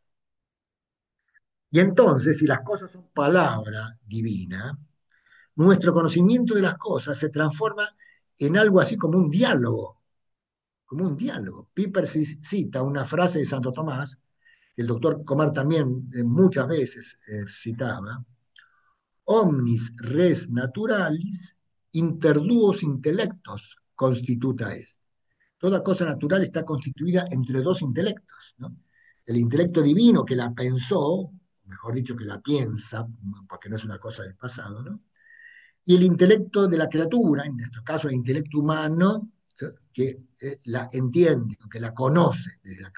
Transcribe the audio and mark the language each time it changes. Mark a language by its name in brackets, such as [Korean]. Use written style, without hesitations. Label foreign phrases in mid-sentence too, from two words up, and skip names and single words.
[Spanish] Y entonces, si las cosas son palabra divina, nuestro conocimiento de las cosas se transforma en algo así como un diálogo, como un diálogo. Piper cita una frase de Santo Tomás, que el doctor Comar también muchas veces citaba: [Latin] omnis res naturalis interduos intellectos constituta est. [Spanish] Toda cosa natural está constituida entre dos intelectos, ¿no? El intelecto divino que la pensó, mejor dicho, que la piensa, porque no es una cosa del pasado, ¿no? Y el intelecto de la criatura, en nuestro caso el intelecto humano, ¿sí? Que la entiende, que la conoce desde acá.